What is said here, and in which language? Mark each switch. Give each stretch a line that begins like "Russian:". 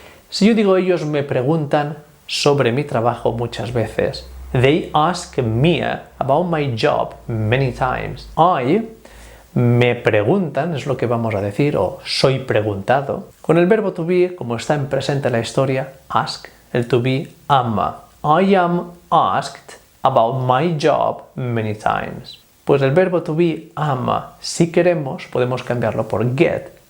Spanish: Si yo digo ellos me preguntan sobre mi trabajo muchas veces,
English: they ask me about my job many times.
Spanish: Me preguntan, es lo que vamos a decir, o soy preguntado. Con el verbo to be, como está en presente en la historia, ask, el to be, am.
English: I am asked about my job many times.
Spanish: Pues el verbo to be, am, si queremos, podemos cambiarlo por get.